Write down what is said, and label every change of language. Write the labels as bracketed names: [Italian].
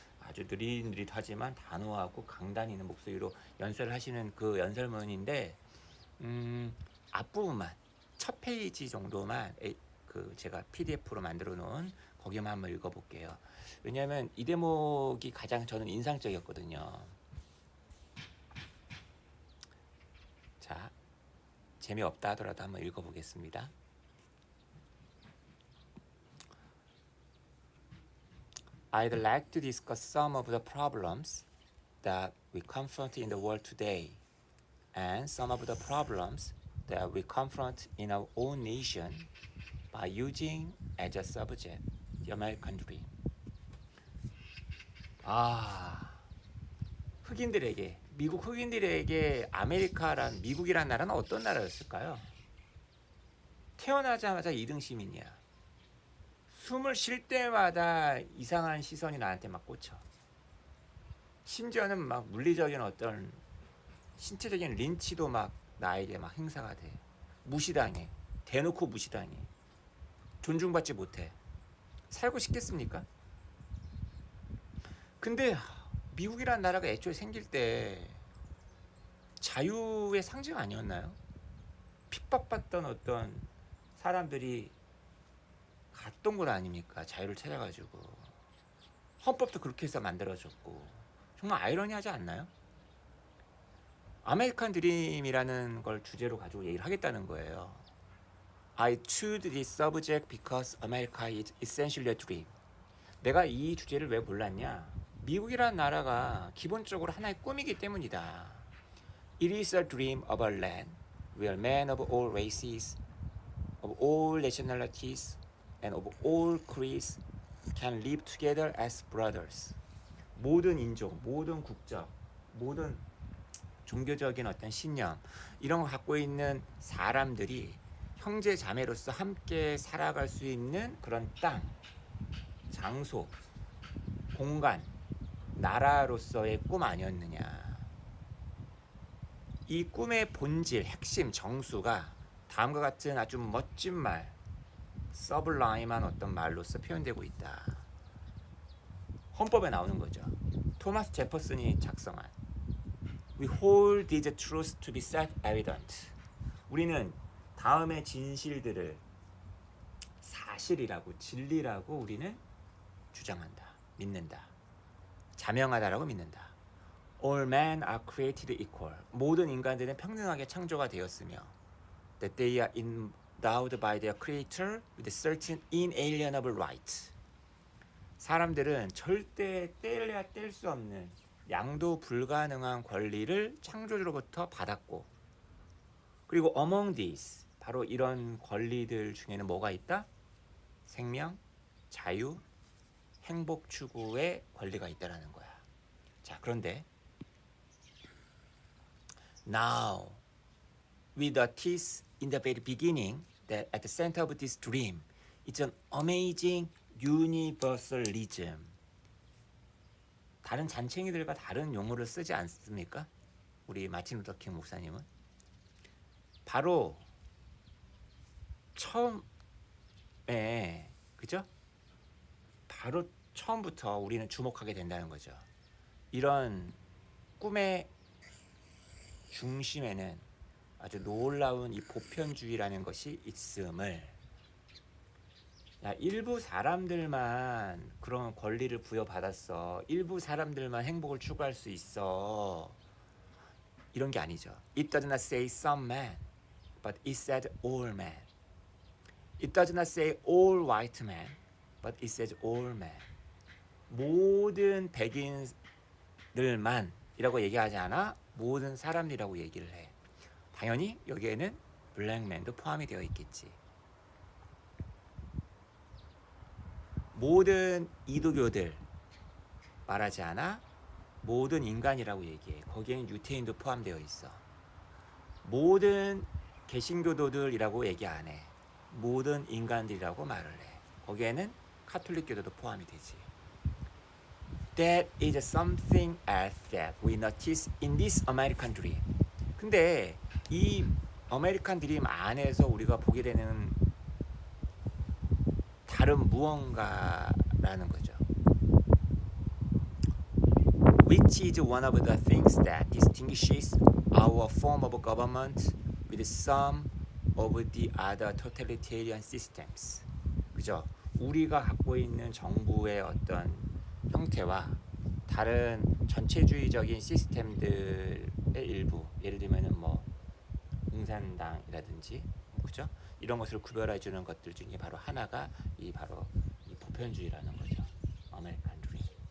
[Korean] 아주 느릿느릿하지만 단호하고 강단 있는 목소리로 연설을 하시는 그 연설문인데 앞부분만 첫 페이지 정도만 그 제가 PDF로 만들어 놓은 거기만 한번 읽어볼게요. 왜냐하면 이 대목이 가장 저는 인상적이었거든요. 자, 재미없다 하더라도 한번 읽어보겠습니다. [English] I'd like to discuss some of the problems that we confront in the world today and some of the problems that we confront in our own nation by using as a subject the American dream. [Korean] 흑인들에게, 미국 흑인들에게 미국이란 나라는 어떤 나라였을까요? 태어나자마자 2등 시민이야. 숨을 쉴 때마다 이상한 시선이 나한테 막 꽂혀. 심지어는 막 물리적인 어떤 신체적인 린치도 막 나에게 막 행사가 돼. 무시당해. 대놓고 무시당해. 존중받지 못해. 살고 싶겠습니까? 근데 미국이란 나라가 애초에 생길 때 자유의 상징 아니었나요? 핍박받던 어떤 사람들이 갔던 것 아닙니까? 자유를 찾아가지고. 헌법도 그렇게 해서 만들어졌고. 정말 아이러니하지 않나요? 아메리칸 드림이라는 걸 주제로 가지고 얘기를 하겠다는 거예요. [English] I choose this subject because America is essentially a dream. [Korean] 내가 이 주제를 왜 골랐냐? 미국이라는 나라가 기본적으로 하나의 꿈이기 때문이다. [English] It is a dream of a land where men of all races, of all nationalities, and of all creeds can live together as brothers. [Korean] 모든 인종, 모든 국적, 모든 종교적인 어떤 신념 이런 거 갖고 있는 사람들이 형제 자매로서 함께 살아갈 수 있는 그런 땅, 장소, 공간, 나라로서의 꿈 아니었느냐. 이 꿈의 본질, 핵심, 정수가 다음과 같은 아주 멋진 말, 서블라임한 어떤 말로서 표현되고 있다. 헌법에 나오는 거죠. 토마스 제퍼슨이 작성한 [English] We hold these truths to be self-evident. [Korean] 우리는 다음의 진실들을 사실이라고, 진리라고 우리는 주장한다, 믿는다, 자명하다라고 믿는다. [English] All men are created equal. [Korean] 모든 인간들은 평등하게 창조가 되었으며 [English] that they are endowed by their creator with certain inalienable rights. [Korean] 사람들은 절대 떼려야 뗄 수 없는 양도 불가능한 권리를 창조주로부터 받았고, 그리고 [English] among these, [Korean] 바로 이런 권리들 중에는 뭐가 있다? 생명, 자유, 행복 추구의 권리가 있다라는 거야. 자, 그런데 [English] now, with a tease in the very beginning, that at the center of this dream, it's an amazing universalism. [Korean] 다른 잔챙이들과 다른 용어를 쓰지 않습니까? 우리 마틴 루터킹 목사님은 바로 처음에, 그죠? 바로 처음부터 우리는 주목하게 된다는 거죠. 이런 꿈의 중심에는 아주 놀라운 이 보편주의라는 것이 있음을, 야, 일부 사람들만 그런 권리를 부여받았어, 일부 사람들만 행복을 추구할 수 있어, 이런 게 아니죠. [English] It does not say some men, but it said all men. It does not say all white men, but it says all men. [Korean] 모든 백인들만이라고 얘기하지 않아 모든 사람들이라고 얘기를 해. 당연히 여기에는 블랙맨도 포함이 되어 있겠지. 모든 이도교들 말하지 않아 모든 인간이라고 얘기해. 거기에는 유태인도 포함되어 있어. 모든 개신교도들이라고 얘기 안 해. 모든 인간들이라고 말을 해. 거기에는 카톨릭교도도 포함이 되지. [English] That is something else that we notice in this American dream. [Korean] 근데 이 아메리칸 드림 안에서 우리가 보게 되는 다른 무언가라는 거죠. [English] Which is one of the things that distinguishes our form of government with some of the other totalitarian systems. [Korean] 그죠? 우리가 갖고 있는 정부의 어떤 형태와 다른 전체주의적인 시스템들의 일부, 예를 들면은 뭐 공산당이라든지, 그죠? 이런 것을 구별해 주는 것들 중에 바로 하나가 바로 이 보편주의라는 거죠. 아메리칸 드림.